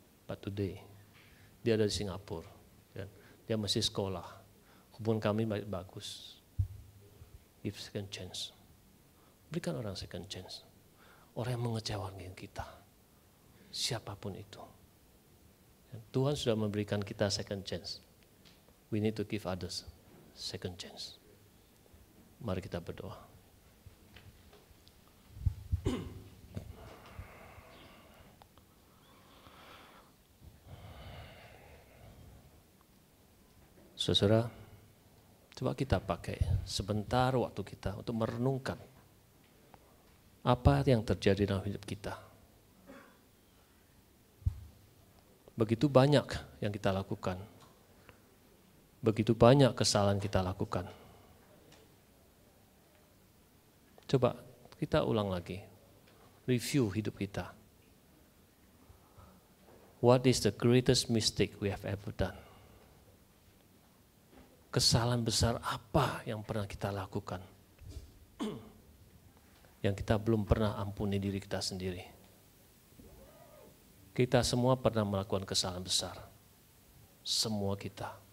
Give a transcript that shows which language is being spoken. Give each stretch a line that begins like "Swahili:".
English: But today,
Indonesian: dia ada di Singapura, dia masih sekolah, hubungan kami bagus.
English: Give second chance.
Indonesian: Berikan orang second chance. Orang yang mengecewakan kita, siapapun itu. Tuhan sudah memberikan kita second chance.
English: We need to give others second chance.
Indonesian: Mari kita berdoa. Saudara, coba kita pakai sebentar waktu kita untuk merenungkan apa yang terjadi dalam hidup kita. Begitu banyak yang kita lakukan. Begitu banyak kesalahan kita lakukan. Coba kita ulang lagi. Review hidup kita.
English: What is the greatest mistake we have ever done?
Indonesian: Kesalahan besar apa yang pernah kita lakukan? Yang kita belum pernah ampuni diri kita sendiri. Kita semua pernah melakukan kesalahan besar. Semua kita.